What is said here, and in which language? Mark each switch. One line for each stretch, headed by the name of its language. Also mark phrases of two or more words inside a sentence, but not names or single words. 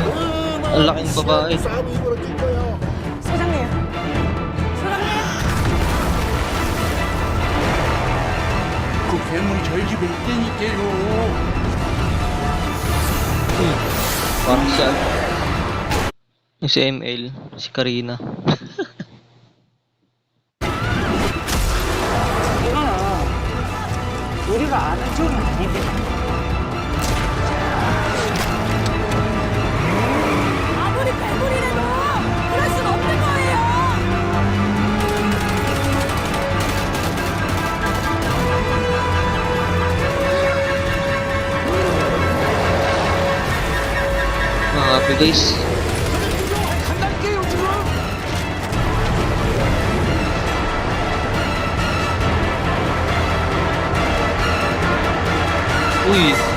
Filipino: Ang laking babae.
Korean: 싸움이 벌어진 거야. 사장님. 그 괴물이 저희 집에 있다니까요.
Filipino: Parang siya. Yung si ML, si Karina.
Korean: 이거는 우리가 아는 줄은 아닌데. 아무리 괴물이라도 그럴 순 없는 거예요.
English: Mga happy guys. Uy!